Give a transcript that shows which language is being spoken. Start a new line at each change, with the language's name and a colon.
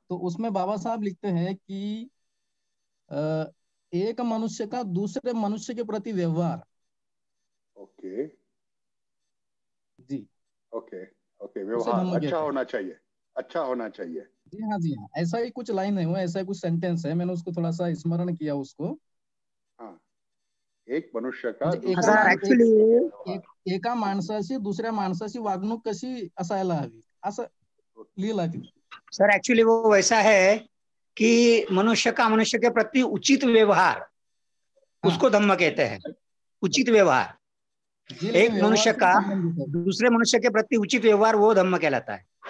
Hindi: तो उसमें बाबा साहब लिखते हैं कि एक मनुष्य का दूसरे मनुष्य के प्रति व्यवहार।
English: okay
Hindi: जी
English: okay okay,
Hindi: उसे व्यवहार धम्म अच्छा कहते हैं। होना चाहिए, अच्छा होना चाहिए। जी हाँ, ऐसा ही कुछ लाइन है वो, ऐसा ही कुछ सेंटेंस है, मैंने उसको थोड़ा सा स्मरण किया उसको। हाँ, एक मनुष्य का
Marathi: म्हणजे एका माणसाची दुसऱ्या माणसाची वागणूक कशी असायला हवी असं लिहिलं आहे.
Hindi: सर एक्चुअली वो वैसा है कि मनुष्य का मनुष्य के प्रति उचित व्यवहार, उसको धम्म कहते हैं। उचित व्यवहार, एक मनुष्य का दूसरे मनुष्य के प्रति उचित व्यवहार वो धम्म कहलाता है।